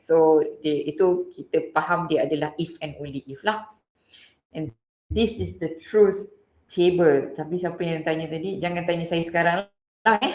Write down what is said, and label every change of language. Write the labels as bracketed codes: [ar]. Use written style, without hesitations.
[ms] So itu kita faham dia adalah if and only if lah. [en] And this is the truth table. [ms] Tapi siapa yang tanya tadi, jangan tanya saya sekarang lah.